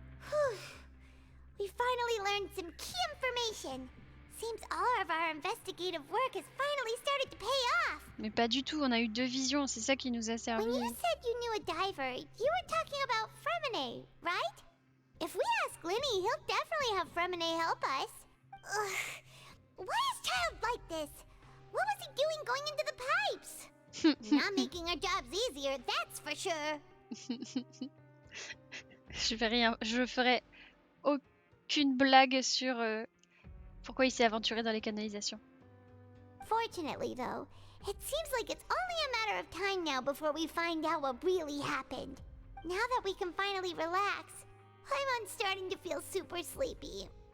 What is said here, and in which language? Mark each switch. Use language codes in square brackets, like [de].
[en] Whew. We finally learned some key information. Seems all of our investigative work has finally started to pay off. [fr] Mais pas du tout, on a eu 2 visions, c'est ça qui nous a servi. [en] When you said you knew a diver, you were talking about Fremine, right? If we ask Linny, he'll definitely have Fremine help us. Ugh. Why is Child like this? What was he doing going into the pipes? Not making our jobs easier, that's for sure. [fr] Je ferai aucune blague sur pourquoi il s'est aventuré dans les canalisations. [en] Fortunately, though, it seems like it's only a matter of time now before we find out what really happened. Now that we can finally relax, I'm starting to feel super sleepy.